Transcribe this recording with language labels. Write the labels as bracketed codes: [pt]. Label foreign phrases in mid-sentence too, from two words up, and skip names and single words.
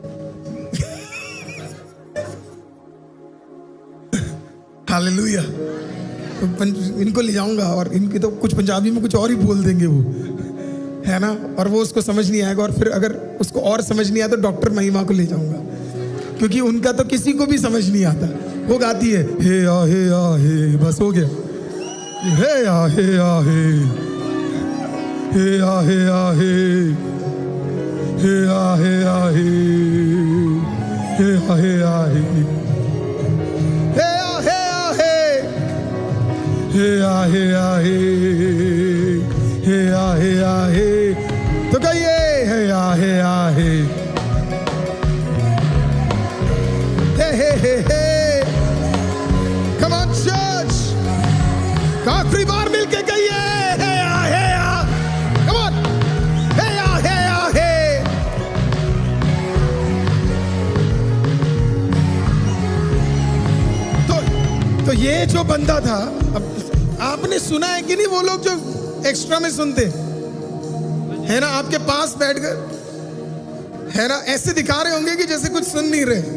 [hi] हालेलुया। तो इनको ले जाऊंगा और इनकी तो कुछ पंजाबी में कुछ और ही बोल देंगे वो, है ना। और वो उसको समझ नहीं आएगा, और फिर अगर उसको और समझ नहीं आया तो डॉक्टर महिमा को ले जाऊंगा, क्योंकि उनका तो किसी को भी समझ नहीं आता। वो गाती है हे आ हे, बस हो गया। हे आ हे, हे आ हे, हे आ हे, हे आ हे, हे आ हे, हे आ हे, हे आ हे, हे आ हे, तो कहिए हे आ हे, हे। [en] Come on church, [hi] आखिरी बार मिलके कहिए हे आ। [en] Come on, [hi] हे आ। तो ये जो बंदा था, अब आपने सुना है कि नहीं, वो लोग जो एक्स्ट्रा में सुनते है ना, आपके पास बैठकर, है ना, ऐसे दिखा रहे होंगे कि जैसे कुछ सुन नहीं रहे।